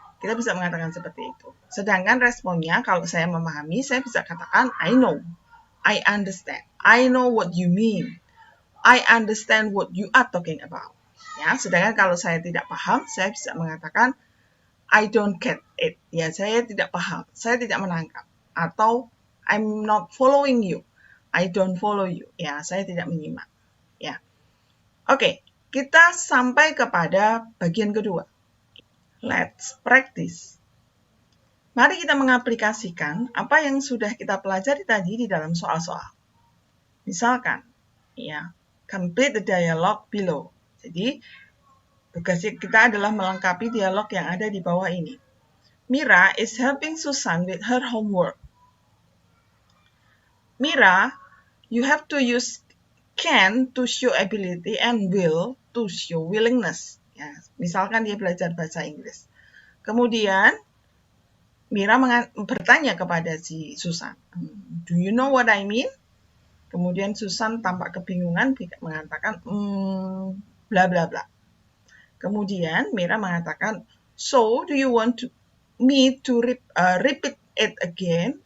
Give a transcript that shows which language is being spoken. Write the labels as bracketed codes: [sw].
[id] Kita bisa mengatakan seperti itu. Sedangkan responnya kalau saya memahami, saya bisa katakan [en] I know I understand. I know what you mean. I understand what you are talking about. [id] Ya, sedangkan kalau saya tidak paham, saya bisa mengatakan [en] I don't get it. [id] Ya, saya tidak paham. Saya tidak menangkap. Atau [en] I'm not following you. I don't follow you. [id] Ya, saya tidak menyimak. Ya. Oke, kita sampai kepada bagian kedua. [en] Let's practice. [id] Mari kita mengaplikasikan apa yang sudah kita pelajari tadi di dalam soal-soal. [en] Misalkan, ya, complete the dialogue below. [id] Jadi, tugas kita adalah melengkapi dialog yang ada di bawah ini. [en] Mira is helping Susan with her homework. Mira, you have to use can to show ability and will to show willingness. [id] Ya, misalkan dia belajar bahasa Inggris. Kemudian, Mira bertanya kepada si Susan, [en] do you know what I mean? [id] Kemudian Susan tampak kebingungan mengatakan, bla bla bla. Kemudian Mira mengatakan, [en] so do you want me to repeat it again?